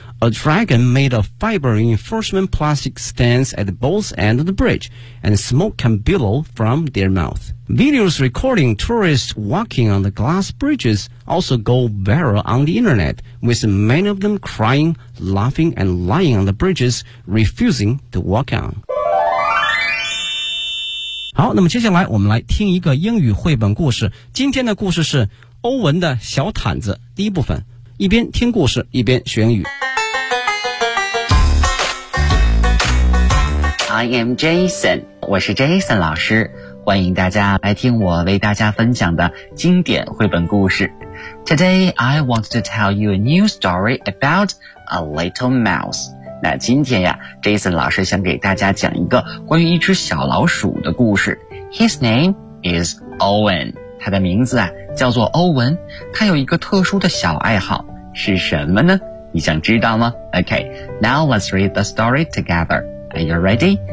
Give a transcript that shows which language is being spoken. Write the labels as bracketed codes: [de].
[en] A dragon made of fiber reinforcement plastic stands at both ends of the bridge, and smoke can billow from their mouth. Videos recording tourists walking on the glass bridges also go viral on the internet, with many of them crying, laughing, and lying on the bridges, refusing to walk on. [zh] 好，那么接下来我们来听一个英语绘本故事。今天的故事是欧文的小毯子第一部分。一边听故事，一边学英语。 [en] I am Jason， [zh] 我是 Jason 老师，欢迎大家来听我为大家分享的经典绘本故事。 [en] Today I want to tell you a new story about a little mouse。 [zh] 那今天呀 ，Jason 老师想给大家讲一个关于一只小老鼠的故事。 [en] His name is Owen， [zh] 他的名字啊叫做欧文。他有一个特殊的小爱好，是什么呢？你想知道吗 [en] ？Okay， now let's read the story together. Are you ready?